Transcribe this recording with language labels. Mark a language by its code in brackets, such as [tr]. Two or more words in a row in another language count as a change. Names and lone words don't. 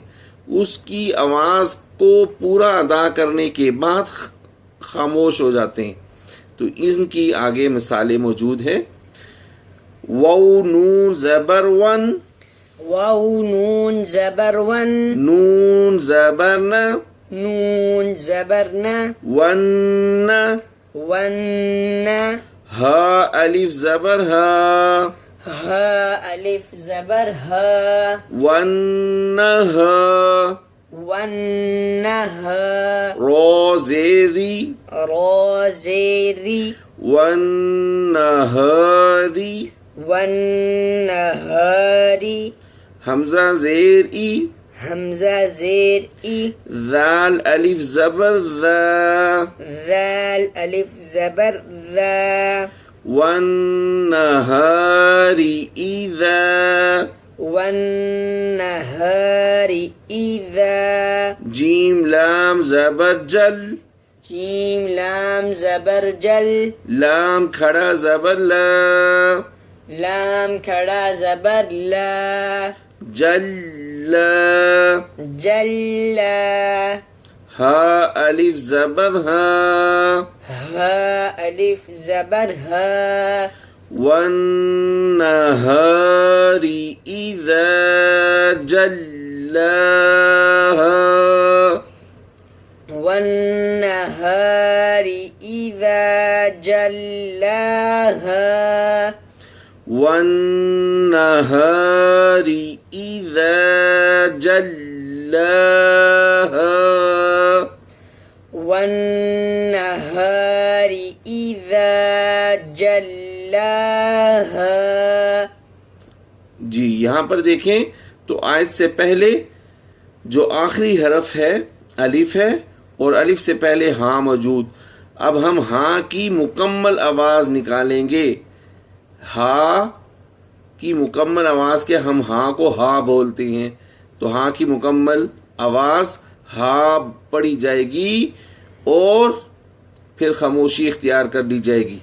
[ur] اس کی آواز کو پورا ادا کرنے کے بعد خاموش ہو جاتے ہیں. تو ان کی آگے مثالیں موجود ہیں. واو نون زبر ون، واو نون زبر ون، نون زبر ن، نون زبر ن، ون، ون، ہا الف زبر ہا، ہا الف زبر ہا، ون ہا، ون ہا، رو زیری، را زیری، ون ہاری، ون ہاری، حمزہ زیر ای، حمزہ زیر ای، ذال الف زبر ذا، ذال الف زبر ذا، [ar] والنهار إذا، والنهار إذا، [ur] جيم لام زبر جل، جیم لام زبر جل، لام کھڑا زبر لا، لام کھڑا زبر لا، جل، جل، ہا الف زبر ہا، ہا الف زبر ہا، [ar] والنهار إذا جلاها، والنهار إذا جلاها، والنهار إذا جلاها، والنهار إذا جلاها. [ur] جی یہاں پر دیکھیں تو آیت سے پہلے جو آخری حرف ہے الف ہے اور الف سے پہلے ہاں موجود. اب ہم ہاں کی مکمل آواز نکالیں گے. ہاں کی مکمل آواز کے ہم ہاں کو ہاں بولتے ہیں تو ہاں کی مکمل آواز ہاں پڑھی جائے گی اور پھر خاموشی اختیار کر لی جائے گی.